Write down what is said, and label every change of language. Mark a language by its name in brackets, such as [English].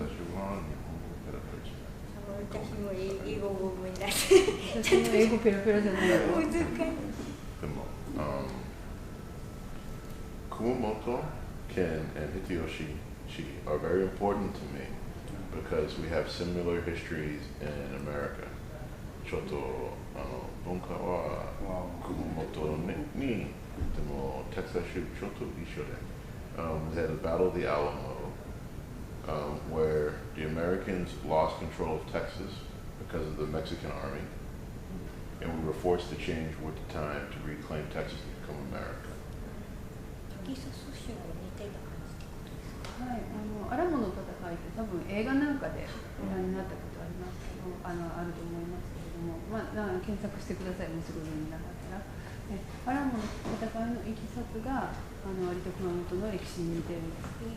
[Japanese] 私は日本語ペラペラじゃない。私も英語を思い出して。私も英語ペラペラじゃない。難しい。 [English] でも、Kumamoto, Ken, and Hideyoshi are very important to me because we have similar histories in America. [Japanese] ちょっと文化はKumamotoにでもテキサス州ちょっと一緒で、 [English] they had the Battle of the Alamo, where the Americans lost control of Texas because of the Mexican army, and we were forced to change with the time to reclaim Texas to become America. [Japanese] テキサス州と似ていた感じってことですか？はい、アラモの戦いって多分映画なんかでご覧になったことありますけど、あると思いますけれども、検索してください、もしご存じなかったら。アラモの戦いのいきさつが割と熊本の歴史に似てるんです。